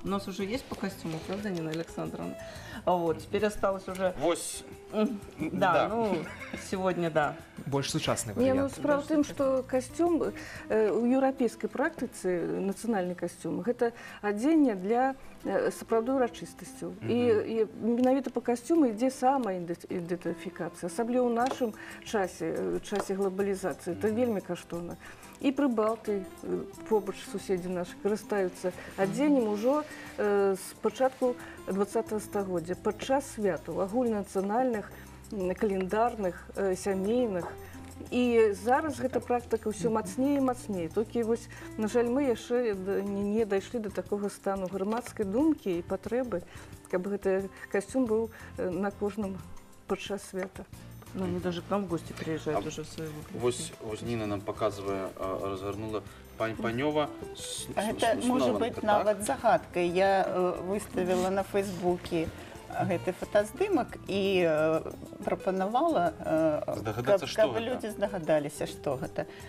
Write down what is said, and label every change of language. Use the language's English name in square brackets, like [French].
[Russian] У нас уже есть по костюму, правда, Нина Александровна? Вот, теперь осталось уже... [Belarusian] Вось. [Russian] Да, ну, сегодня, да. [Belarusian] Больш сучасны Не, ну, варыянт. справа в тым, што касцюм у еўрапейскай практыцы, нацыянальны касцюм, гэта адзенне для сапраўды урачыстасцяў. І менавіта па касцюму ідзе самая ідэнтыфікацыя, асабліва ў нашым часе глобалізацыі. Это вельмі каштоўна. І прыбалты, побач суседзі нашы, карыстаюцца адзеннем ужо з пачатку 20-го стагоддзя, падчас святаў, агульнанацыянальных, календарных, сямейных. І зараз гэта практыка ўсё мацней і мацней. Толькі вось, на жаль, мы яшчэ не дайшлі да такога стану грамадскай думкі і патрэбы, каб гэты касцюм быў на кожным падчас свята. [Russian] Ну, они даже к нам в гости приезжают уже в своего. Вось Нина нам показывая, развернула Панёва. Это может быть нават загадкой. [Belarusian] Я выставила на Фейсбуке гэты фотаздымак і прапанавала, каб людзі здагадаліся, што гэта.